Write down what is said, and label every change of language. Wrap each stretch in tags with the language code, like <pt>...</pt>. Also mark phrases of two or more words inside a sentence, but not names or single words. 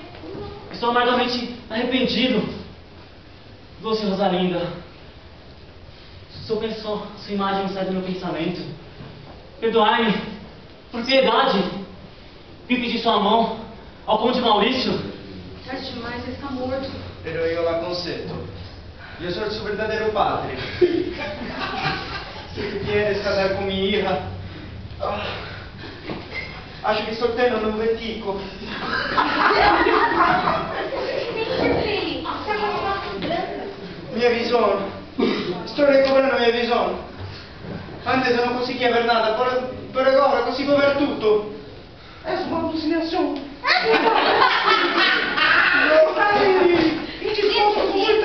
<pt>Estou amargamente arrependido. Doce Rosalinda, sua imagem não sai do meu pensamento. Perdoai-me, por piedade, vim pedir sua mão ao Conde Maurício. Tarde demais, ele está morto.</pt> <it>Pero io la concedo. Io sono il suo verdadero padre.</it> <es>Se tu quieres casar con mi hija,</es> <it>acho che sto tenendo un vertigo.</it> <pt>Minha visão. Estou recobrando a minha visão. Antes eu não conseguia ver nada, por agora consigo ver tudo. É uma alucinação. Indisposto muito.</pt>